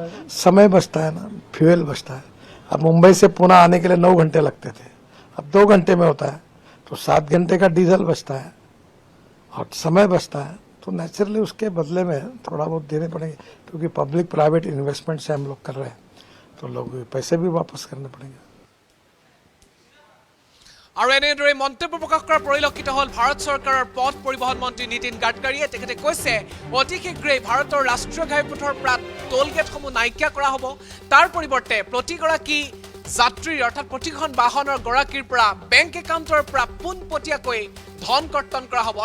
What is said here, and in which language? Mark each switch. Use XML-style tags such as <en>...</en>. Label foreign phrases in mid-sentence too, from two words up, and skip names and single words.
<hi>समय बचता है ना, फ्यूल बचता है। अब मुंबई से पुणे आने के लिए 9 घंटे लगते थे, अब 2 घंटे में होता है। तो 7 घंटे का डीजल बचता है और समय बचता है। तो नेचुरली उसके बदले में थोड़ा बहुत देने पड़ेंगे, क्योंकि</hi> <en>public private investment</en> <hi>से हम लोग कर रहे हैं, तो लोग पैसे भी वापस करने पड़ेंगे।</hi> <as>আৰু এনেদৰে মন্তব্য প্ৰকাশ কৰা পৰিলক্ষিত হ'ল ভাৰত চৰকাৰৰ পথ পৰিবহণ মন্ত্ৰী নীতিন গাডকাৰীয়ে। তেখেতে কৈছে অতি শীঘ্ৰেই ভাৰতৰ ৰাষ্ট্ৰীয় ঘাইপথৰ পৰা</as> <en>toll gateসমূহ</en> <as>নাইকিয়া কৰা হ'ব। তাৰ পৰিৱৰ্তে প্ৰতিগৰাকী যাত্ৰীৰ অৰ্থাৎ প্ৰতিখন বাহনৰ গৰাকীৰ পৰা</as> <en>bank accountৰ</en> <as>পৰা পোনপটীয়াকৈ ধন কৰ্তন কৰা হ'ব।</as>